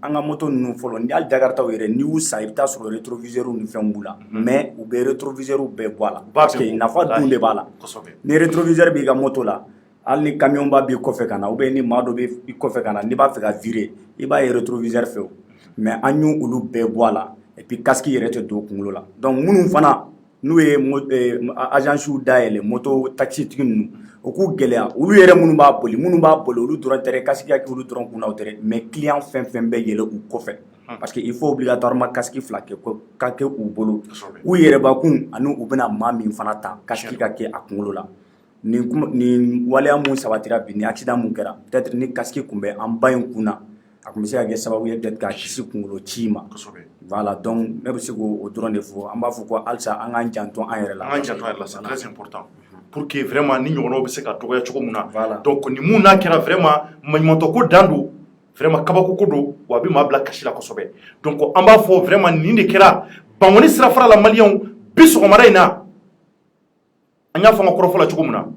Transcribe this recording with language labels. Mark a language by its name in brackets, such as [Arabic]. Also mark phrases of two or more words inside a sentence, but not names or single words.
[Bambara] ka moto ninnu fɔlɔ ni hali jakartaw yɛrɛ n'i y'u san i bɛ taa sɔrɔ rétroviseurs ni fɛnw b'u la mais u bɛ rétroviseurs bɛɛ bɔ a la [French] parce que [Bambara] nafa dun de b'a la ni rétroviseur b'i ka moto la hali ni camion ba b'i kɔfɛ ka na ou bien ni maa dɔ b'i kɔfɛ ka na n'i b'a fɛ ka virer i b'a ye rétroviseur fɛ o mais an y'u olu bɛɛ bɔ a la [French] et puis casque [Bambara] yɛrɛ tɛ don kunkolo la donc minnu fana n'u ye agence dayɛlɛ moto taxi tigi ninnu o k'u gɛlɛya olu yɛrɛ minnu b'a boli olu dɔrɔn tɛ casque ka kɛ olu dɔrɔn kunna o tɛ mais client fɛn fɛn bɛ yɛlɛ u kɔfɛ [French] parce que il faut obligatoirement casque [Bambara] fila ka kɛ u bolo u yɛrɛbakun ani u bɛna maa min fana ta casque ka kɛ a kunkolo la nin waleya mun sabatira bi ni accident mun kɛra peut-être ni casque kun bɛ an ba in kunna a kun bɛ se ka kɛ sababu ye peut-être ka kisi kunkolo ci ma [French] voilà donc [Bambara] ne bɛ se k'o dɔrɔn de fɔ an b'a fɔ ko halisa an k'an janto an yɛrɛ la [French] c'est très important pour que vraiment [Bambara] ni ɲɔgɔnnaw bɛ se ka dɔgɔya cogo min na donc ni mun n'a kɛra vraiment maɲumantɔ ko dan don vraiment kabako ko don wa a bɛ maa bila kasi la kosɛbɛ donc an b'a fɔ vraiment nin de kɛra Bangoni sirafara la maliyɛnw bi sɔgɔmada in na an y'a fɔ an ka kɔrɔfɔ la cogo min na